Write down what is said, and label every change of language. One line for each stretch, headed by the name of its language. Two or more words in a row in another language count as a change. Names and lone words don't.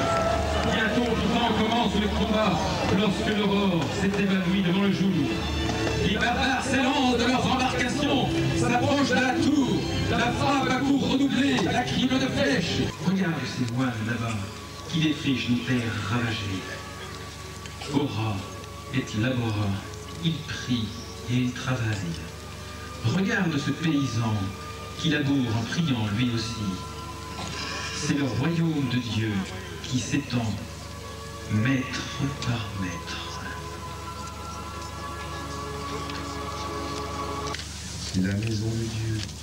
French: Bientôt, pourtant, commence le combat, lorsque l'aurore s'est évanouie devant le jour. Les barbares s'élancent de leurs embarcations, s'approchent de la tour, la frappe à coups redoublés, la crible de flèches. Regarde ces moines là-bas, qui défrichent nos terres ravagées.
Latin: Ora et labora,
French: ils prient et ils travaillent. Regarde ce paysan qui laboure en priant lui aussi. C'est le royaume de Dieu qui s'étend, mètre par mètre. C'est la maison de Dieu.